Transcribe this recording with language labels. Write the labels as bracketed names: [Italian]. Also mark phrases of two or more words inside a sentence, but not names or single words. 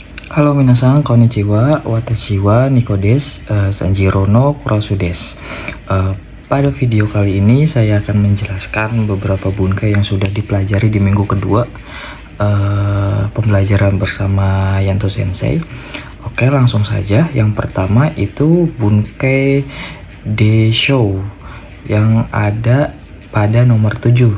[Japanese] Halo みなさん、こんにちは、私はNikoです、Sanjiroのクラスです. [Indonesian] Pada video kali ini saya akan menjelaskan beberapa bunkai yang sudah dipelajari di minggu kedua pembelajaran bersama Yanto Sensei. Oke, langsung saja. Yang pertama itu bunkai Deishou yang ada pada nomor 7.